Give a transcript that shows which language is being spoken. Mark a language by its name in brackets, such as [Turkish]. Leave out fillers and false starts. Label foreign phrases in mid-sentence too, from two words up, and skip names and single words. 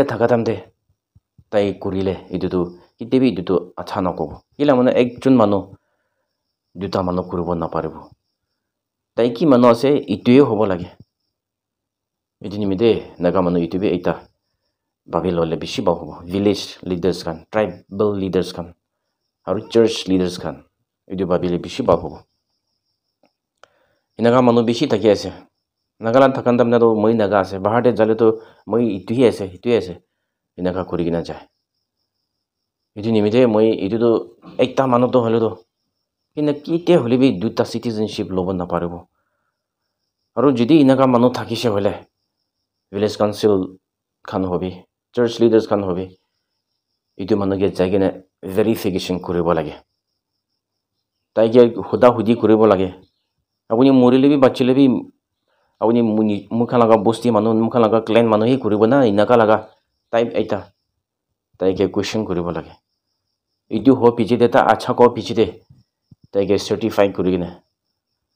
[Naga Pidgin] thaka tamde tai kurile itu tu kitebi itu tu acha nakobo ila mane ekjon manu duta manu kuribo na paribo tai ki manu ase ituye hobo lage itu nimide naga manu itu be eta babilole bishi ba hobo [English] village leaders [Naga Pidgin] kan [English] tribal leaders [Naga Pidgin] kan aru [English] church leaders [Naga Pidgin] kan itu babile bishi ba hobo inaga manu bishi thaki ase Nagaland thakan tamna to moi naga ase bahar te jale to moi itu hi ase inaga kurigina jai itu nimide moi itu to ekta manu to hole to kina kite hole bi duta citizenship lobo na paribo aru jodi inaga manu thakise hole [English] village council [Naga Pidgin] khan hobi [English] church leaders [Naga Pidgin] khan hobi itu manu ge jagine verification koribo lage tai ge huda hudi koribo lage apuni morile bi bachile bi apuni mukha laga bosti manu mukha laga clan manu hi koribo na inaga laga type eta tai ge question koribo lage itu ho pichite ta acha ko pichite tai ge certify korigine